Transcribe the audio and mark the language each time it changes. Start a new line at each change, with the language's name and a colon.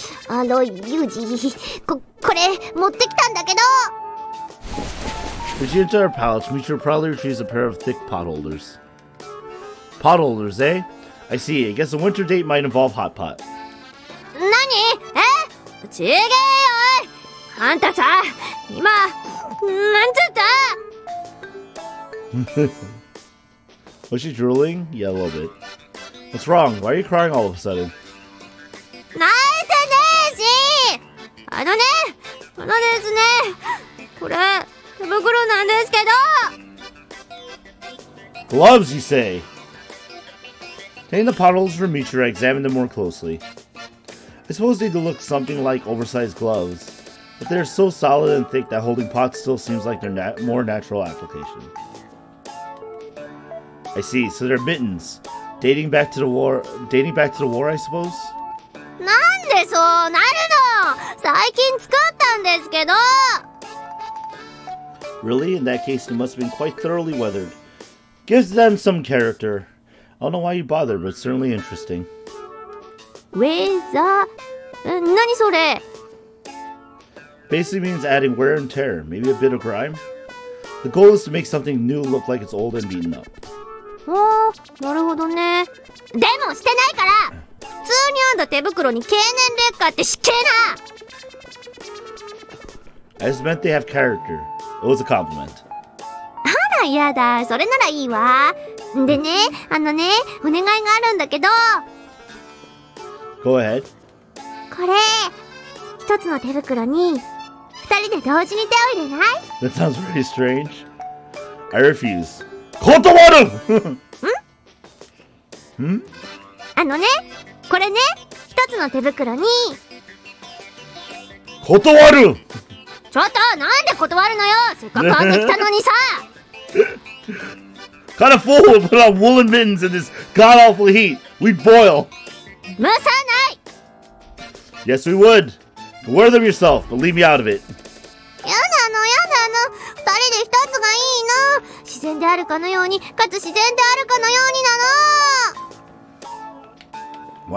Japanese: ユージ、これ持ってきたんだけど。
English: When she entered her pouch, Michiru proudly retrieves a pair of thick pot holders. Pot holders, eh? I see. I guess a winter date might involve hot pot.
Japanese: 何？え？ちげえよ！あんたさ、今なんつった？
English: Was she drooling? Yeah, a little bit. What's wrong? Why are you crying all of a sudden?
Japanese: 泣いてねえし！あのですね、これ手袋なんですけど。
English: Gloves, you say? Taking the pot holders from Michiru, I examined them more closely. I suppose they look something like oversized gloves, but they're so solid and thick that holding pots still seems like their more natural application. I see. So they're mittens, dating back to the war. I suppose.
Japanese: なんでそうなるの？最近作ったんですけど。
English: Really? In that case, they must have been quite thoroughly weathered. Gives them some character. I don't know why you bothered, but it's certainly interesting.
Japanese: ウェザー？何それ？
English: Basically means adding wear and tear, maybe a bit of grime. The goal is to make something new look like it's old and beaten up.
Japanese: おー、なるほどね。でもしてないから。普通に編んだ手袋に経年劣化って失敬な。
English: I just meant they have character. It was a compliment.
Japanese: あらやだ、それならいいわ。でね、お願いがあるんだけど。
English: Go ahead.
Japanese: これ、一つの手袋に二人で同時に手を入れない？
English: That sounds very strange. I refuse. Kotowaru! ん？
Japanese: これね、一つの手袋に。 Kotowaru! ちょっと、なんで断るのよ。せっかく編んできたのにさ。
English: Kind of fool would put on woolen mittens in this god-awful heat. We'd boil.
Japanese: 蒸さない。
English: Yes, we would. Wear them yourself, but leave me out of it.
Japanese: やだの。二人で一つがいいの。自然であるかのように、かつ自然であるかのようになの。